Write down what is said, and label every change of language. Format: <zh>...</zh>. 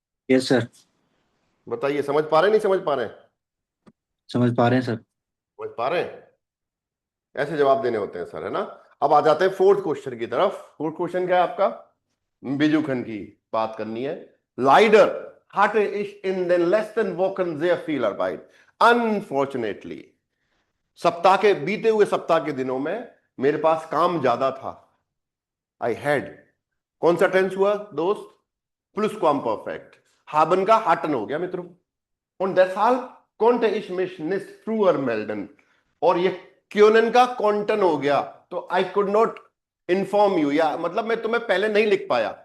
<en>yes sir,</en> <hi>बताइए, समझ पा रहे हैं, नहीं समझ पा रहे हैं? समझ पा रहे हैं सर। समझ पा रहे हैं? ऐसे जवाब देने होते हैं सर, है ना? अब आ जाते हैं फोर्थ क्वेश्चन की तरफ। फोर्थ क्वेश्चन क्या है आपका? बिजुखन की बात करनी है।</hi> <de>लाइडर hatte ich in den letzten Wochen sehr viel Arbeit.</de> <hi>Unfortunately, सप्ताह के बीते हुए सप्ताह के दिनों में मेरे पास काम ज्यादा था। आई हैड, कौन सा टेंस हुआ दोस्त? प्लस क्वाम परफेक्ट, haben का hatten हो गया मित्रों।</hi> <de>Und deshalb konnte ich mich nicht früher melden,</de> <hi>और ये क्योनन का कॉन्टन हो गया, तो</hi> <en>I could not inform you,</en> <hi>या मतलब मैं तुम्हें पहले नहीं लिख पाया।</hi>